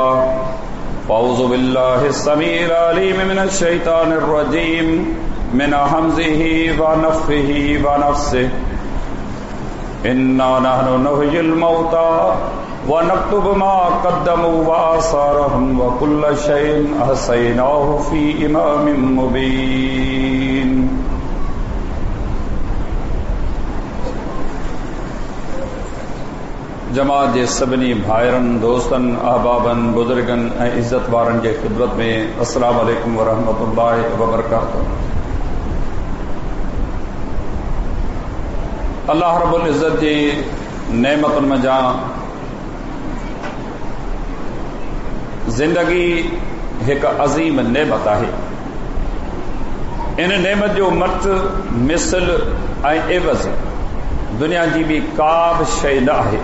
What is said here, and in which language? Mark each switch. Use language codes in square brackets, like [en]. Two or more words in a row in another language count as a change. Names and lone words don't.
[ar] أعوذ بالله السميع العليم من الشيطان الرجيم من همزه ونفخه ونفثه. إنا نحن نحيي الموتى ونكتب ما قدموا وآثارهم وكل شيء أحصيناه في إمام مبين. [sd] जमात जे सभिनी भाइरनि दोस्तनि अहबाबनि बुज़ुर्गनि ऐं इज़्ज़त वारनि जे ख़िदमत में [ar] السلام عليكم ورحمة الله وبركاته. [sd] अल्लाह [ar] رب العزة [sd] जी नेमतुनि में जा ज़िंदगी एक अज़ीम नेमत है। इन नेमत जो मत मिसल ऐं एवज़ दुनिया जी भी का बि शइ न आहे।